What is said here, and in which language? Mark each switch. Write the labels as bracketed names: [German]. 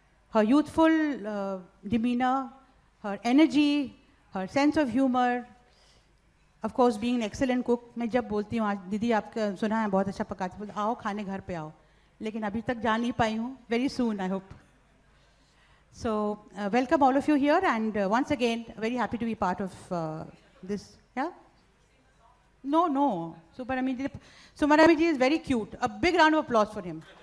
[English] Her youthful demeanor, her energy, her sense of humor, of course being an excellent cook. [Hindi] मैं जब बोलती हूँ आज दीदी आपका सुना है बहुत अच्छा पकाती, बोलते आओ खाने घर पे आओ, लेकिन अभी तक जा नहीं पाई हूँ. [English] Very soon, I hope. So welcome all of you here, and once again very happy to be part of this. Yeah. No. Subbaramani ji is very cute. A big round of applause for him.